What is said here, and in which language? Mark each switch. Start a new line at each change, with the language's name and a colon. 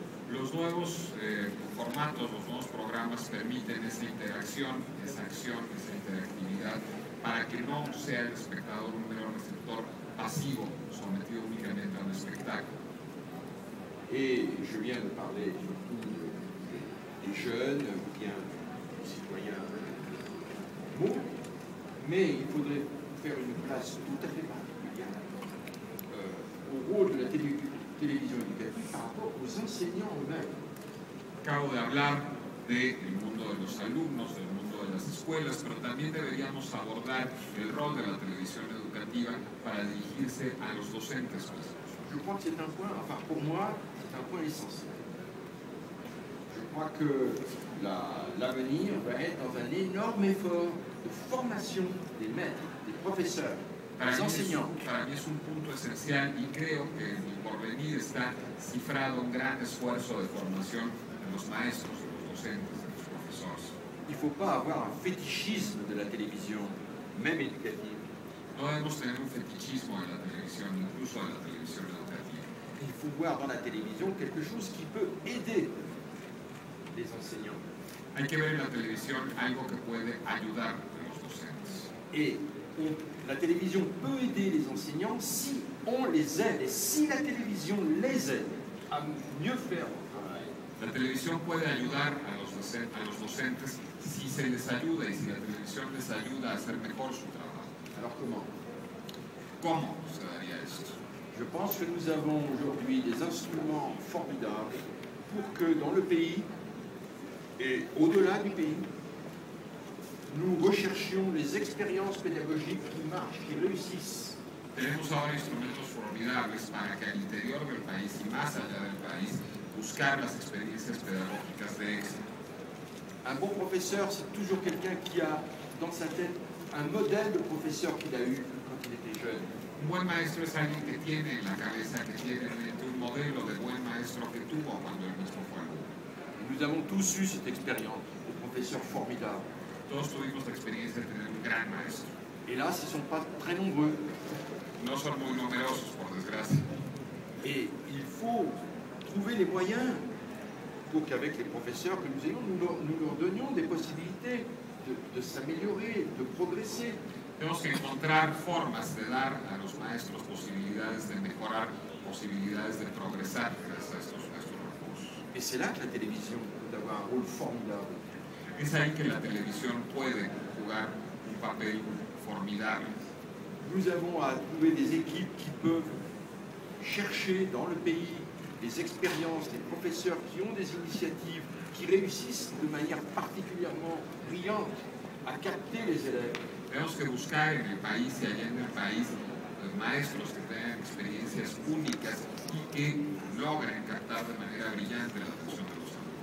Spanish: Los nuevos formatos, los nuevos programas permiten esa interacción, esa acción, esa interactividad, para que no sea el espectador un mero receptor pasivo, sometido únicamente a un espectáculo.
French: Et je viens de parler surtout des jeunes ou bien des citoyens mots, mais il faudrait faire une place tout à fait particulière au rôle de la télévision éducative par rapport aux enseignants eux-mêmes.
Spanish: Acabo de hablar del mundo de los alumnos, del mundo de las escuelas, pero también deberíamos abordar el rol de la televisión educativa para dirigirse a los docentes mismos.
French: Je crois que c'est un point, enfin pour moi, c'est un point essentiel. Je crois que l'avenir va être dans un énorme effort de formation des maîtres, des professeurs, des enseignants.
Spanish: Para mí es un punto esencial y creo que en el porvenir está cifrado un gran esfuerzo de formación de los maestros, de los docentes, de los profesores.
French: Il ne faut pas avoir un fétichisme de la télévision, même éducative.
Spanish: No debemos tener un fetichismo de la televisión, incluso de la televisión educativa.
French: Il faut voir dans la télévision quelque chose qui peut aider les enseignants.
Spanish: Hay que ver en la televisión algo que puede ayudar a los docentes.
French: Et la télévision peut aider les enseignants si on les aide et si la télévision les aide à mieux faire leur travail.
Spanish: La televisión puede ayudar a los docentes si se les ayuda y si la televisión les ayuda a hacer mejor su trabajo.
French: Alors comment?
Spanish: ¿Cómo se daría esto?
French: Je pense que nous avons aujourd'hui des instruments formidables pour que dans le pays et au-delà du pays, nous recherchions les expériences pédagogiques qui marchent, qui réussissent.
Spanish: Tenemos ahora instrumentos formidables para que al interior del país y más allá del país buscar las experiencias pedagógicas de éxito.
French: Un bon professeur, c'est toujours quelqu'un qui a dans sa tête un modèle de professeur qu'il a eu quand il était jeune.
Spanish: Un buen maestro es alguien que tiene en la cabeza, que tiene en mente un modelo de buen maestro que tuvo cuando él mismo fue alumno.
French: Nous avons tous eu cette expérience de professeurs formidables.
Spanish: Todos tuvimos la experiencia de tener un gran maestro.
French: Hélas, ils ne sont pas très nombreux.
Spanish: No son muy numerosos, por desgracia.
French: Et il faut trouver les moyens pour qu'avec les professeurs que nous ayons, nous leur donnions des possibilités de s'améliorer, de progresser.
Spanish: Tenemos que encontrar formas de dar a los maestros posibilidades de mejorar, posibilidades de progresar gracias a estos recursos.
French: Et c'est là que la télévision peut avoir un rôle formidable.
Spanish: Es ahí que la televisión puede jugar un papel formidable.
French: Nous avons à trouver des équipes qui peuvent chercher dans le pays les expériences, les professeurs qui ont des initiatives, qui réussissent de manière particulièrement brillante a capter les élèves.
Spanish: Tenemos que buscar en el país y allá en el país maestros que tengan experiencias únicas y que logren captar de manera brillante la atención de los alumnos.